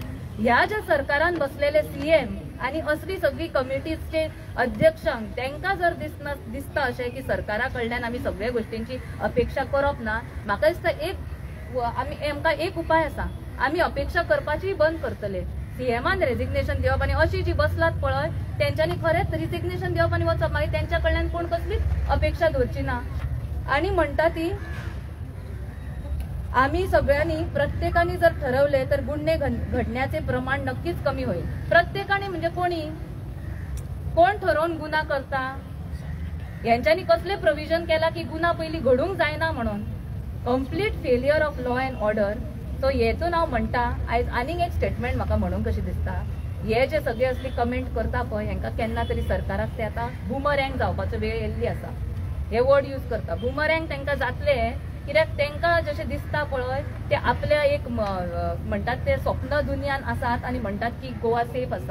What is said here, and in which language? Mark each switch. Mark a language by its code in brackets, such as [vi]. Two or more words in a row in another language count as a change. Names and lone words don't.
[kok] ह्या ज्या सरकारान बसलेले सीएम आणि असली सगळी कमिटीजचे अध्यक्षांक तांकां जर दिसता अशें की सरकारा कडल्यान आमी सगळ्या गोष्टींची अपेक्षा करप ना, म्हाका दिसता आमकां एक उपाय आसा, आमी अपेक्षा करपाची बंद करतले. सीएमान रेजिग्नेशन दिवप आणि अशी जी बसलात पळय त्यांच्यानी खरेंच रिजिग्नेशन दिवप आणि वचप, मागीर त्यांच्या कडल्यान कोण कसलीच अपेक्षा दवरची ना. [mr] आणि म्हणटा ती आम्ही सगळ्यांनी प्रत्येकाने जर ठरवले तर गुन्हे घडण्याचे प्रमाण नक्कीच कमी होईल. [kok] प्रत्येकाने म्हणजे कोण ठरवून गुन्हा करता? यांच्यानी कसले प्रोव्हिजन केला की गुन्हा पयली घडूंक जायना म्हणून. [en] complete failure of law and order. [kok] सो हेतून हांव म्हणटा आयज आनीक एक स्टेटमेंट म्हाका म्हणूंक कशी दिसता, हे जे सगळे असली कमेंट करता पळय हेंका केन्ना तरी सरकाराक ते आतां बुमरँग जावपाचो वेळ येयल्ली आसा. हे वर्ड यूज करता बुमरँग तांकां जातले, कित्याक तांकां जशें दिसता पळय ते आपल्या एक म्हणटात ते स्वप्न दुनियान आसात आनी म्हणटात की गोवा सेफ आसा.